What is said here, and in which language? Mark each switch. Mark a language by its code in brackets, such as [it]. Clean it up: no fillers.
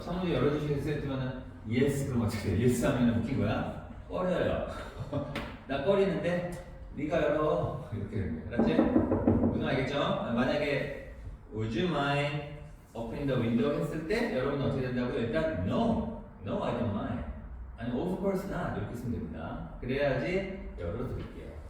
[ko] 창문을 열어주시겠어요? 했으면은 yes 그럼 어떻게 돼? yes 하면 웃긴 거야? 꺼려요. 나 꺼리는데 네가 열어. 이렇게 되는 거야. 알았지? 무슨 알겠죠? 만약에 [en] would you mind opening the window [ko] 했을 때 여러분은 어떻게 된다고요? [en] 일단 no, no I don't mind. [ko] 아니 [en] of course not [ko] 이렇게 쓰면 됩니다. 그래야지 열어드릴게요.